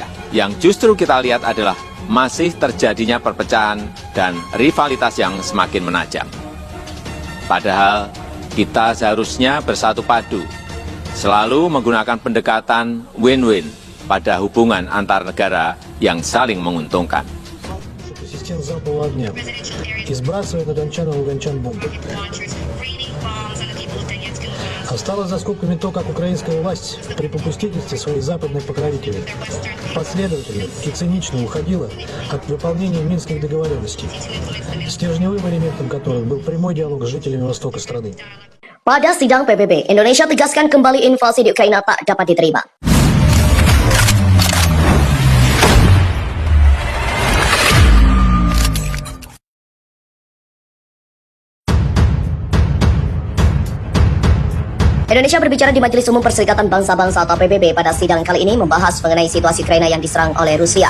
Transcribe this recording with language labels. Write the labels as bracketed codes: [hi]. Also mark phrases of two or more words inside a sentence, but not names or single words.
[id] Yang justru kita lihat adalah masih terjadinya perpecahan dan rivalitas yang semakin menajam. Padahal kita seharusnya bersatu padu, selalu menggunakan pendekatan win-win pada hubungan antar negara yang saling menguntungkan. [ru] Систем залпового огня и сбрасывает на дончан и луганчан бомбы. Осталось за скобками то, как украинская власть при попустительстве своих западных покровителей последовательно и цинично уходила от выполнения минских договоренностей, стержневым элементом которых был прямой диалог с жителями востока страны. [id] Pada sidang PBB, Indonesia tegaskan kembali invasi di Ukraina tak dapat diterima. Indonesia berbicara di Majelis Umum Perserikatan Bangsa-Bangsa atau PBB pada sidang kali ini membahas mengenai situasi Ukraina yang diserang oleh Rusia.